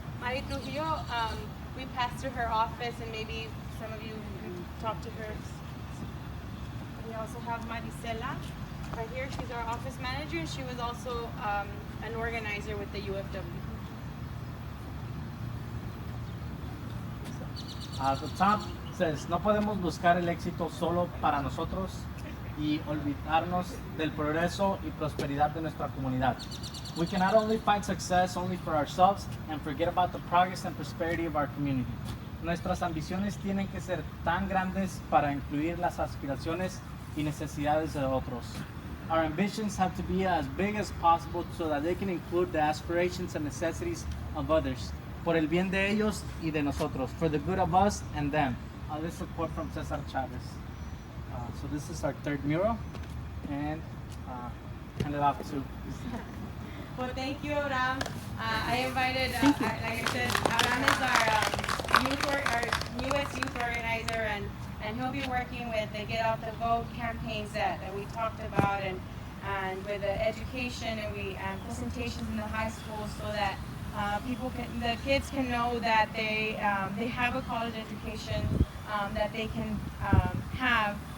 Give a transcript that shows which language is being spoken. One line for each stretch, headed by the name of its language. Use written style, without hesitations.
English: Mari Trujillo, we passed through her office and maybe some of you can talk to her. We also have Maricela right here. She's our office manager and she was also an organizer with the UFW. The top says,
Spanish: no podemos buscar el éxito solo para nosotros y olvidarnos del progreso y prosperidad de nuestra comunidad.
English: We can not only find success only for ourselves and forget about the progress and prosperity of our community.
Spanish: Nuestras ambiciones tienen que ser tan grandes para incluir las aspiraciones y necesidades de otros.
English: Our ambitions have to be as big as possible so that they can include the aspirations and necessities of others.
Spanish: Por el bien de ellos y de nosotros.
English: For the good of us and them. This is a quote from Cesar Chavez. So this is our third mural, and hand it off to. Well, thank you, Abraham. I invited, like I said, Abraham is our newest youth organizer, and he'll be working with the Get Out the Vote campaigns that we talked about, and with the education and presentations in the high schools, so that the kids can know that they have a college education that they can have.